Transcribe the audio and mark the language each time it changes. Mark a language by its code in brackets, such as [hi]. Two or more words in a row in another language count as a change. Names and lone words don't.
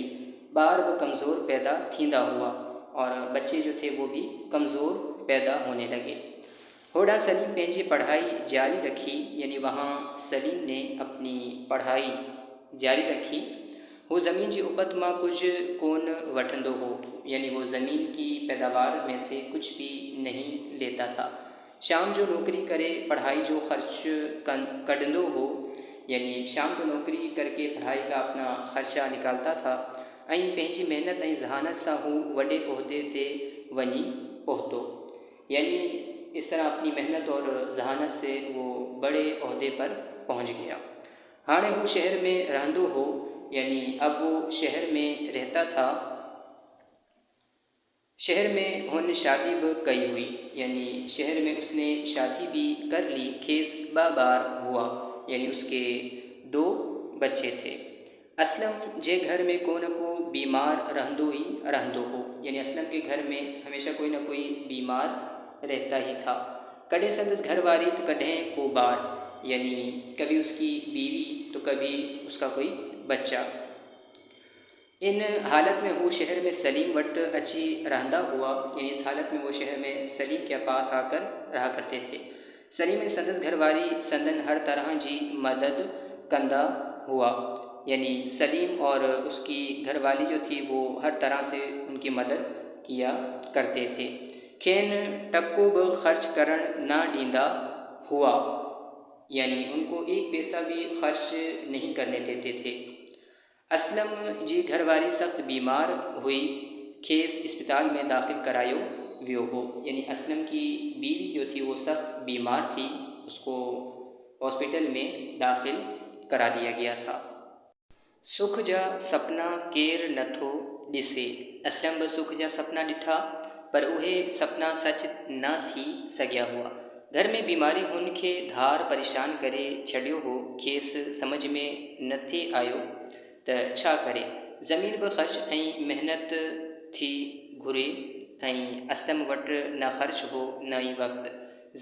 [sd] ॿार भी कमज़ोर पैदा थींदा हुआ [hi] और बच्चे जो थे वो भी कमज़ोर पैदा होने लगे। [sd] होड़ा सलीम पंहिंजी पढ़ाई जारी रखी, [hi] यानी वहाँ सलीम ने अपनी पढ़ाई जारी रखी। [sd] वो ज़मीन जी उपत मां कुछ कोन वठंदो हो, [hi] यानी वो ज़मीन की पैदावार में से कुछ भी नहीं लेता था। [sd] शाम जो नौकरी करे पढ़ाई जो खर्च कढंदो हो, [hi] यानी शाम जो नौकरी करके पढ़ाई का अपना ख़र्चा निकालता था [sd] ऐं पंहिंजी महिनत ऐं ज़हानत सां हू वॾे उहिदे ते वञी पहुतो। [hi] यानी इस तरह अपनी मेहनत और जहानत से वो बड़े ओहदे पर पहुंच गया। [sd] हाणे वो शहर में रहंदो हो, [hi] यानी अब वो शहर में रहता था। [sd] शहर में हुन शादी भी कई हुई, [hi] यानी शहर में उसने शादी भी कर ली। [sd] खेस 2 बार हुआ, [hi] यानी उसके 2 बच्चे थे। [sd] असलम जे घर में को न को बीमार रहंदो ही रहंदो हो, [hi] यानी असलम के घर में हमेशा कोई ना कोई बीमार रहता ही था। [sd] कॾहिं संदसि घरवारी तो कॾहिं को बार, [hi] यानी कभी उसकी बीवी तो कभी उसका कोई बच्चा। [sd] इन हालत में वो शहर में सलीम वट अची रहंदा हुआ, [hi] यानी इस हालत में वो शहर में सलीम के पास आकर रहा करते थे। [sd] सलीम ऐं संदसि घरवारी संदन हर तरह जी मदद कंदा हुआ, [hi] यानी सलीम और उसकी घरवाली जो थी वो हर तरह से उनकी मदद किया करते थे। [sd] खेन टको भी खर्च करण ना ॾींदा हुआ, [hi] यानी उनको एक पैसा भी खर्च नहीं करने देते थे। [sd] असलम जी घरवारी सख्त बीमार हुई, खेस अस्पताल में दाखिल करायो वियो हो, [hi] यानी असलम की बीवी जो थी वो सख्त बीमार थी, उसको हॉस्पिटल में दाखिल करा दिया गया था। [sd] सुख जा सपना केर नथो ॾिसे, असलम बि सुख जा सपना ॾिठा पर उहे सपना सच न थी सघिया हुआ। घर में बीमारी हुनखे धार परेशान करे छॾियो हो। खेस समझ में न थे आयो त छा करे। ज़मीन भी ख़र्च ऐं महिनत थी घुरे ऐं असलम वटि न ख़र्च हो न ई वक़्तु।